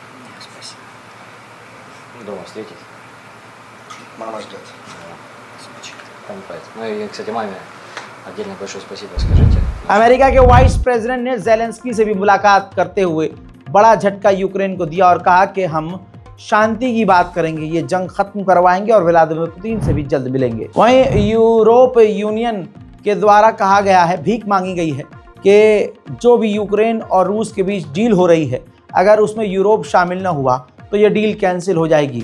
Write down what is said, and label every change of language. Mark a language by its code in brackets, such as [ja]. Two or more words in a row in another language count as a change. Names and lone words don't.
[ru] Спасибо. Ну, дома встретить. Мама ждет. Ну и, кстати, маме отдельно большое спасибо скажите. [hi] अमेरिका के वाइस प्रेसिडेंट ने ज़ेलेंस्की से भी मुलाकात करते हुए बड़ा झटका यूक्रेन को दिया और कहा कि हम शांति की बात करेंगे, ये जंग खत्म करवाएंगे और व्लादिमीर पुतिन से भी जल्द मिलेंगे। वहीं यूरोप यूनियन के द्वारा कहा गया है, भीख मांगी गई है कि जो भी यूक्रेन और रूस के बीच डील हो रही है, अगर उसमें यूरोप शामिल न हुआ तो ये डील कैंसिल हो जाएगी।